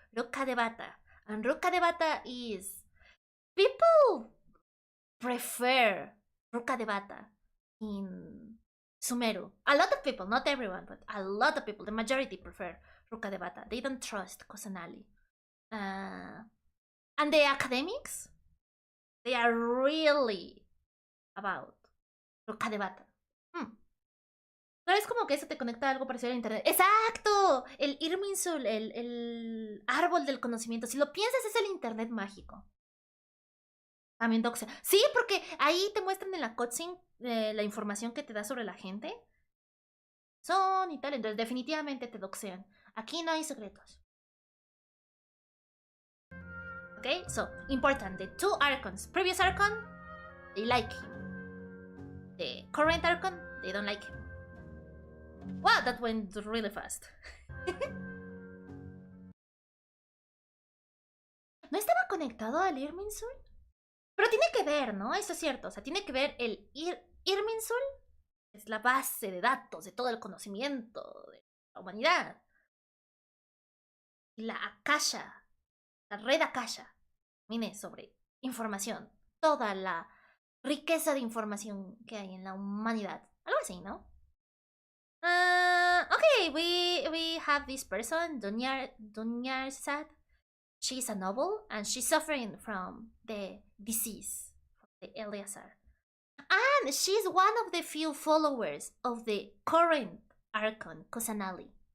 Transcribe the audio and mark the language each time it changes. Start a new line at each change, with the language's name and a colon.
English: Ruka de Bata. And Ruka de Bata is... People prefer Ruka de Bata in Sumeru. A lot of people, not everyone, but a lot of people, the majority prefer Ruka de Bata. They don't trust Kusanali. And the academics, they are really about Ruka de Bata.
Spanish: No es como que eso te conecta a algo parecido a internet. ¡Exacto! El Irminsul, el árbol del conocimiento. Si lo piensas, es el internet mágico. También doxea. Sí, porque ahí te muestran en la cutscene la información que te da sobre la gente. Son y tal. Entonces, definitivamente te doxean. Aquí no hay secretos.
English: Okay, so, important. The two Archons. Previous Archon, they like him. The current Archon, they don't like him. Wow, that went really fast.
Spanish: ¿No estaba conectado al Irminsul? Pero tiene que ver, ¿no? Eso es cierto. O sea, tiene que ver el Irminsul. Es la base de datos de todo el conocimiento de la humanidad. Y la Akasha, la red Akasha, viene sobre información. Toda la riqueza de información que hay en la humanidad. Algo así, ¿no?
English: Okay, we have this person, Dunyar Sad. She's a noble and she's suffering from the disease, from the Eleazar. And she's one of the few followers of the current Archon, Kusanali.